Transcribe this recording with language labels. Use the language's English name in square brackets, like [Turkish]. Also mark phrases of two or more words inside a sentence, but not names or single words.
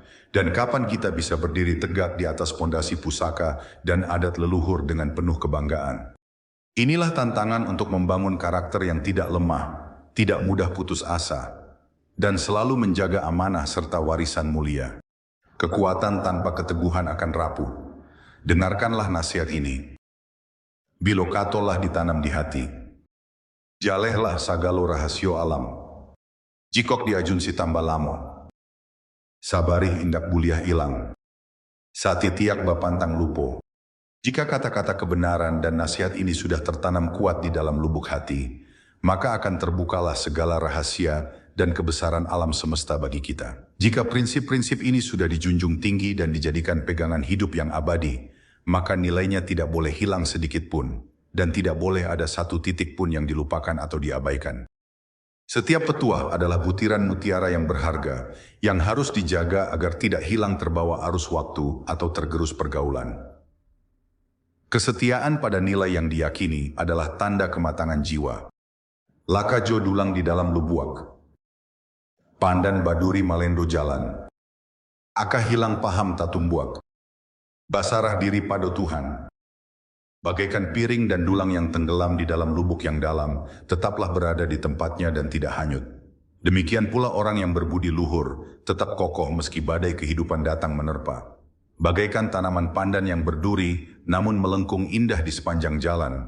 [Indonesian] Dan kapan kita bisa berdiri tegak di atas pondasi pusaka dan adat leluhur dengan penuh kebanggaan? Inilah tantangan untuk membangun karakter yang tidak lemah, tidak mudah putus asa, dan selalu menjaga amanah serta warisan mulia. Kekuatan tanpa keteguhan akan rapuh. Dengarkanlah nasihat ini. [Minangkabau] Bilokatolah ditanam di hati. Jalehlah sagalo rahasio alam. Jikok diajun si tambah lamo. Sabarih indak buliah ilang. Satitiak bapantang lupo. [Indonesian] Jika kata-kata kebenaran dan nasihat ini sudah tertanam kuat di dalam lubuk hati, maka akan terbukalah segala rahasia dan kebesaran alam semesta bagi kita. Jika prinsip-prinsip ini sudah dijunjung tinggi dan dijadikan pegangan hidup yang abadi, maka nilainya tidak boleh hilang sedikit pun, dan tidak boleh ada satu titik pun yang dilupakan atau diabaikan. Setiap petuah adalah butiran mutiara yang berharga, yang harus dijaga agar tidak hilang terbawa arus waktu atau tergerus pergaulan. Kesetiaan pada nilai yang diyakini adalah tanda kematangan jiwa. [Minangkabau] Lakajo dulang di dalam lubuak. Pandan baduri malendo jalan. Aka hilang paham tatumbuak. Basarah diri pada Tuhan. [Indonesian] Bagaikan piring dan dulang yang tenggelam di dalam lubuk yang dalam, tetaplah berada di tempatnya dan tidak hanyut. Demikian pula orang yang berbudi luhur, tetap kokoh meski badai kehidupan datang menerpa. Bagaikan tanaman pandan yang berduri, namun melengkung indah di sepanjang jalan.